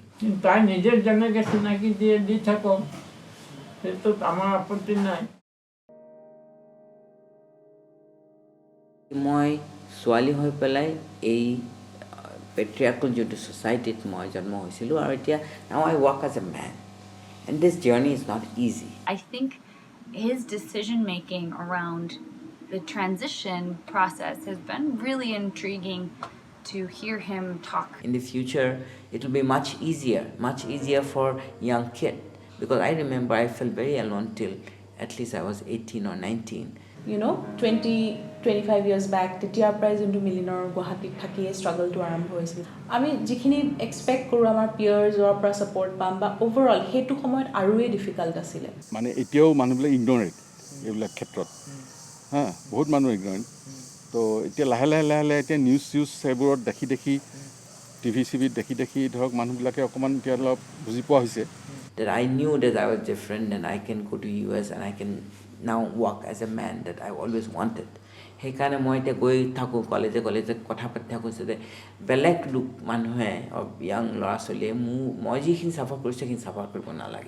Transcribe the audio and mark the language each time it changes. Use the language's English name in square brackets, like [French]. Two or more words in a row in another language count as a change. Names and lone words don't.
[Assamese] তাই নিজে যেনেকৈ চিনাকি দি থাকক সেইটোত আমাৰ আপত্তি নাই মই ছোৱালী হৈ পেলাই এই পেট্ৰিয়াৰ্কেল যোনটো ছ'চাইটিত মই জন্ম হৈছিলোঁ আৰু এতিয়া [English] now I walk as a man and this journey is not easy I think his decision making around the transition process has been really intriguing to hear him talk. In the future, it will be much easier for young kid because I remember I felt very alone till at least I was 18 or 19. 20-25 years back [Assamese] তেতিয়াৰ পৰাই যোনটো মিলিনৰ গুৱাহাটীত থাকিয়ে ষ্ট্ৰাগলটো আৰম্ভ হৈছিল আমি যিখিনি এক্সপেক্ট কৰোঁ আমাৰ পিয়াৰ্ছৰ পৰা ছাপৰ্ট পাম বা অ'ভাৰঅল সেইটো সময়ত আৰুৱেই ডিফিকাল্ট আছিলে মানে এতিয়াও মানুহবিলাক ইগন'ৰেট এইবিলাক ক্ষেত্ৰত হা বহুত মানুহ ইগন'ৰেট তো এতিয়া লাহে লাহে এতিয়া নিউজ সেইবোৰত দেখি টিভি চিভিত দেখি ধৰক মানুহবিলাকে অকণমান এতিয়া অলপ বুজি পোৱা হৈছে [English] That I knew that I was different and I can go to US and I can now work as a man that I always wanted. [Assamese] সেইকাৰণে মই এতিয়া গৈ থাকোঁ কলেজে কথা পাতি থাকোঁ যে বেলেগ লোক মানুহে য়াং ল'ৰা ছোৱালীয়ে মই যিখিনি চাফাৰ কৰিছোঁ সেইখিনি চাফাৰ কৰিব নালাগে